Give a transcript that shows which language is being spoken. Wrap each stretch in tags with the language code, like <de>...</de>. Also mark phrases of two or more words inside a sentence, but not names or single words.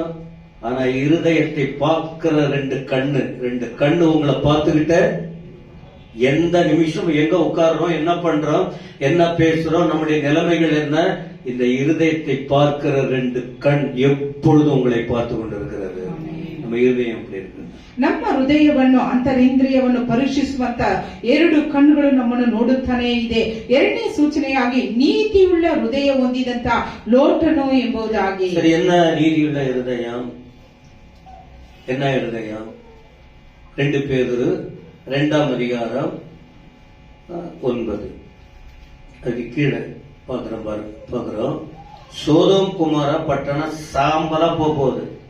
<ta>ஆனா இருதயத்தை பார்க்கிற 2 கண்ணு உங்களை பார்த்துக்கிட்ட எந்த நிமிஷம் எங்க உட்கார்றோம், என்ன பண்றோம், என்ன பேசுறோம், நம்முடைய நிலைமைகள் என்ன, இந்த இருதயத்தை பார்க்கிற 2 கண் எப்பொழுதும் உங்களை பார்த்து கொண்டிருக்கிறது. நம்ம இருதயம் எப்படி இருக்கு?</ta> <kn>ನಮ್ಮ ಹೃದಯವನ್ನು, ಅಂತರಿಂದ್ರಿಯವನ್ನು ಪರೀಕ್ಷಿಸುವಂತ 2 ಕಣ್ಣುಗಳು ನಮ್ಮನ್ನು ನೋಡುತ್ತಾನೆ ಇದೆ. 2ನೇ ಸೂಚನೆಯಾಗಿ ನೀತಿಯುಳ್ಳ ಹೃದಯ ಹೊಂದಿದಂತ ಲೋಟನು ಎಂಬುದಾಗಿ. ಸರಿ,</kn> <ta>என்ன நீதியுள்ள இருதயம்? என்ன இருதயம்? 2 பேதுரு 2ஆம் அதிகாரம் 9. அதுக்கு கீழே பார்க்கிறோம். சோதோம் குமார பட்டணம் சாம்பலா போகுது.</ta>